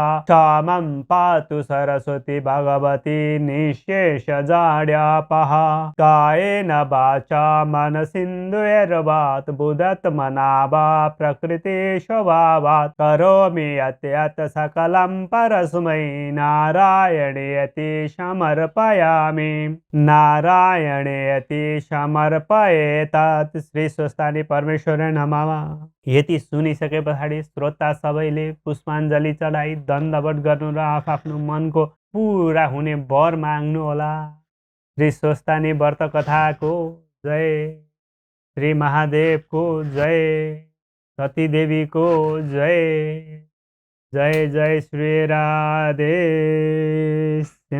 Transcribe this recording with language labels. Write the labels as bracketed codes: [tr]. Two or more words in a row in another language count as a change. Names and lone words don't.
[sa] क्षमं पातु सरस्वती भगवती निःशेषजाड्यापः कायेन वाचा मनसिन्दुर्वात् बुधात्मना वा प्रकृति स्वभावात् करोमि यत् सकलं परस्मै नारायणेति समर्पयामि नारायणेति समर्पयेत् श्री स्वस्थानी परमेश्वर नमः। [ne] यति सुनिसके पछाडि श्रोता सबैले पुष्पाञ्जली चढाई दण्डवत गर्नु र आफ्नो मनको पुरा हुने वर माग्नु होला। श्री स्वस्थानी व्रत कथाको जय, श्री महादेवको जय, सती देवीको जय। जय जय श्री राधे।